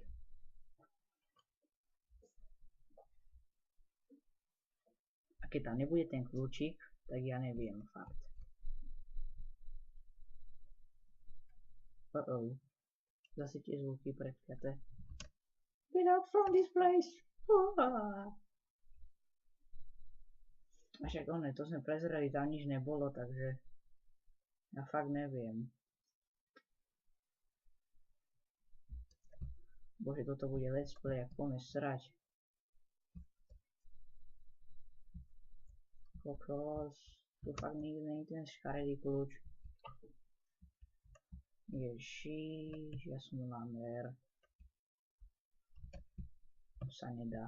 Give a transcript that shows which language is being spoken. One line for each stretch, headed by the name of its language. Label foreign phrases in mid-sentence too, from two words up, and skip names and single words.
Slovak: A keď tam nebude ten kľúčik, tak ja neviem fakt. Zase tie zvuky predkaté.
English: Get out from this place!
Slovak: A však to sme prezerali, tam nič nebolo, takže ja fakt neviem. Bože, toto bude
English: let's play,
Slovak: ak poďme srať. Kokos, tu fakt nikdy není ten škaredý kľúč. Ježiš, ja som lamer. To sa nedá.